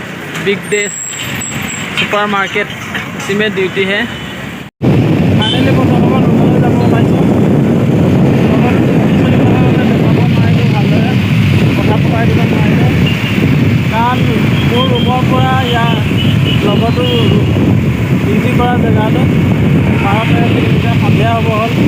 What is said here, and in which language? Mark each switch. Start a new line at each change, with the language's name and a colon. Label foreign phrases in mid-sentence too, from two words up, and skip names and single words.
Hindi: बिग डे सुपर मार्केट, इसी में ड्यूटी है।
Assamese: फाइनली কাৰণ মোৰ ৰুমৰ পৰা ইয়াৰ লগতো ডিউটি কৰা জেগাটো 12 কিলোমিটাৰ সন্ধিয়া হ'ব